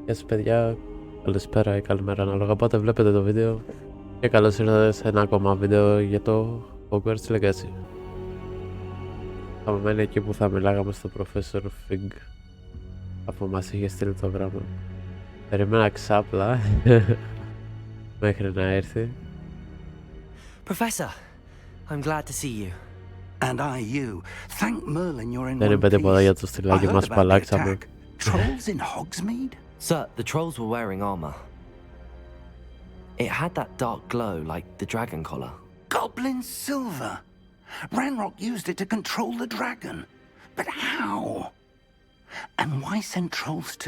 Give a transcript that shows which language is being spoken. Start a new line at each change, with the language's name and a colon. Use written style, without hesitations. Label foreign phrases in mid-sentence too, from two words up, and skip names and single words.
Greek: Γεια σας παιδιά, καλησπέρα ή καλημέρα ανάλογα πότε βλέπετε το βίντεο και καλώς ήρθατε σε ένα ακόμα βίντεο για το
English: Hogwarts Legacy.
Greek: Θα μένει εκεί που θα μιλάγαμε στο
English: Professor Fig
Greek: αφού μας είχε στείλει το γράμμα. Περίμενα ξάπλα μέχρι να έρθει.
English: Professor, I'm glad to see you. And I you. Thank Merlin you're in
Greek: Δεν
English: one
Greek: είπε τίποτα για
English: piece.
Greek: το
English: I
Greek: στυλάκι
English: heard
Greek: μας
English: about
Greek: που
English: the
Greek: αλλάξαμε.
English: attack. Trolls in Hogsmeade? Sir, the trolls were wearing armor. It had that dark glow like the dragon collar. Goblin silver. Ranrock used it to control the dragon. But how? And why send trolls to...